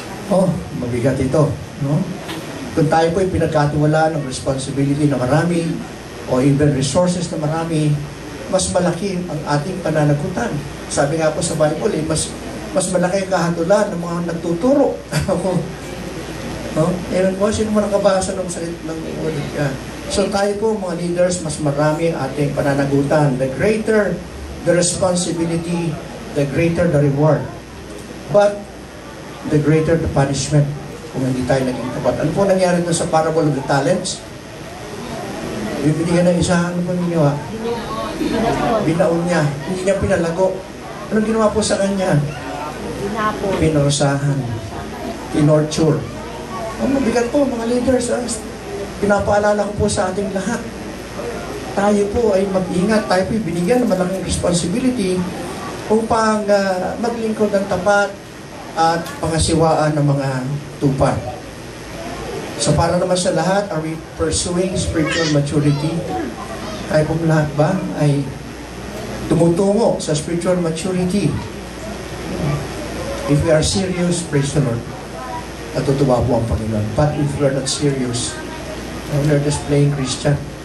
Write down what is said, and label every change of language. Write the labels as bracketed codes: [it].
[tl] Oh, mabigat ito. No? Kung tayo po ay pinagkatiwalaan ng responsibility na marami o even resources na marami, mas malaki ang ating pananagutan. Sabi nga po sa Bible, mas malaki ang kahatulan ng mga nagtuturo. No? Ewan po, sino man nakabasa ng salit ng word yan. So tayo po, mga leaders, mas marami ang ating pananagutan. [en] The greater the responsibility, the greater the reward. But, the greater the punishment [tl] kung hindi tayo naging tapat. Ano po nangyari doon sa parable of the talents? Bibigyan ng isa, ano po ginawa? Binaon niya. Hindi niya pinalago. Anong ginawa po sa kanya? Pinorsahan. Pinorture. Ang mabigat po, mga leaders, pinapaalala ko po sa ating lahat. Tayo po ay mag-ingat, tayo po ay binigyan ng malaking responsibility upang maglingkod ng tapat at pangasiwaan ng mga tupad. So para naman sa lahat, [en] are we pursuing spiritual maturity? [tl] Tayo po lahat ba ay tumutungo sa spiritual maturity? [en] If we are serious, praise the Lord. [tl] Natutuwa po ang Panginoon. [en] But if we are not serious, we are just playing Christian.